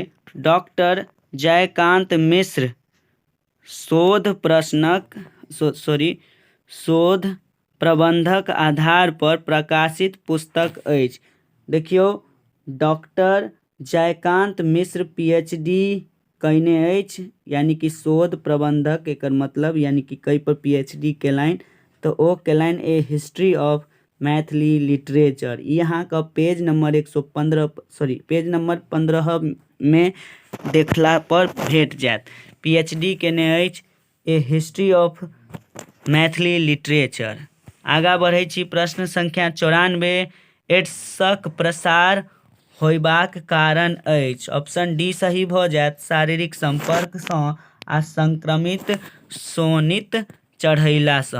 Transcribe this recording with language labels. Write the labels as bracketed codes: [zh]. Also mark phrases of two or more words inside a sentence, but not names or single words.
[mai] डॉक्टर जयकांत मिश्र शोध प्रबंधक आधार पर प्रकाशित पुस्तक अछि। देखियौ, डॉक्टर जयकांत मिश्र पीएचडी कयने अछि, यानी कि शोध प्रबंधक एकर मतलब, यानी कि कई पर पीएचडी केलनि तऽ ओ केलनि ए हिस्ट्री ऑफ मैथिली लिटरेचर। ई अहाँके [en] page number [mai] 15 में देखला पर भेट जायत। पीएचडी केने अछि ए हिस्ट्री ऑफ मैथिली लिटरेचर। आगाँ बढ़ै छी। प्रश्न संख्या 94। एड्सक प्रसार होयबाक कारण अछि। ऑप्शन डी सही भऽ जायत। शारीरिक संपर्कसँ आ संक्रमित सोनित चढ़ैलासँ।